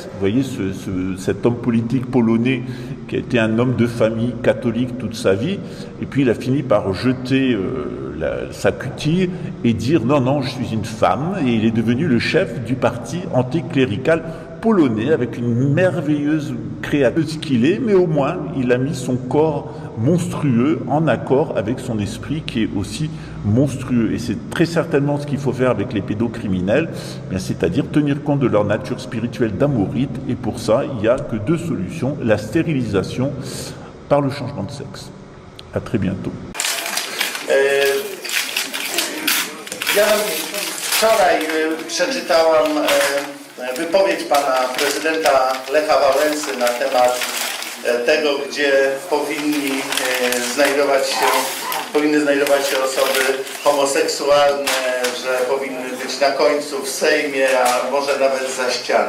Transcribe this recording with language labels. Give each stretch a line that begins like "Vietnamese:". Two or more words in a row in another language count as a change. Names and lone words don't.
French: Vous voyez cet homme politique polonais qui a été un homme de famille catholique toute sa vie, et puis il a fini par jeter sa cutille et dire non, je suis une femme, et il est devenu le chef du parti anticlérical polonais avec une merveilleuse créatrice qu'il est, mais au moins il a mis son corps monstrueux en accord avec son esprit qui est aussi monstrueux. Et c'est très certainement ce qu'il faut faire avec les pédocriminels, c'est-à-dire tenir compte de leur nature spirituelle d'amorite, et pour ça il n'y a que deux solutions: la stérilisation par le changement de sexe. À très bientôt.
Polish: Ja wczoraj przeczytałam wypowiedź pana prezydenta Lecha Wałęsy na temat tego, gdzie powinny znajdować się osoby homoseksualne, że powinny być na końcu w Sejmie, a może nawet za ścianą.